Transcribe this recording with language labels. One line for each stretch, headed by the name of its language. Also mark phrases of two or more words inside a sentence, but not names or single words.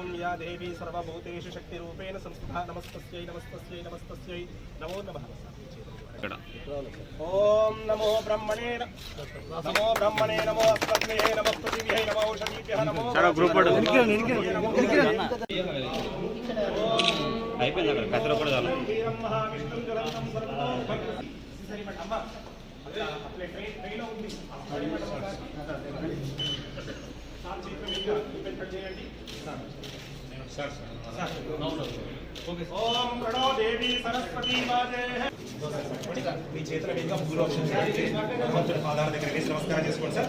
Sanskrit: या देवी सर्वभूतेषु शक्ति रूपेण संस्थिता नमस्तस्यै नमस्तस्यै नमस्तस्यै नमो नमः। ओम नमो ब्रह्मणे नमो अस्मद्भ्ये नमो पृथिव्यै नमो औषधीभ्यः नमो
Hindi: सारा ग्रुप पड़
Telugu: అయిపోయింది అక్కడ కథలో కూడా చాలు
Sanskrit: ఓం ప్రణో దేవి సరస్వతి
Telugu: మాతే మీ చేతుల మీదుగా పాదాల దగ్గర వేసి నమస్కారం చేసుకోండి సార్.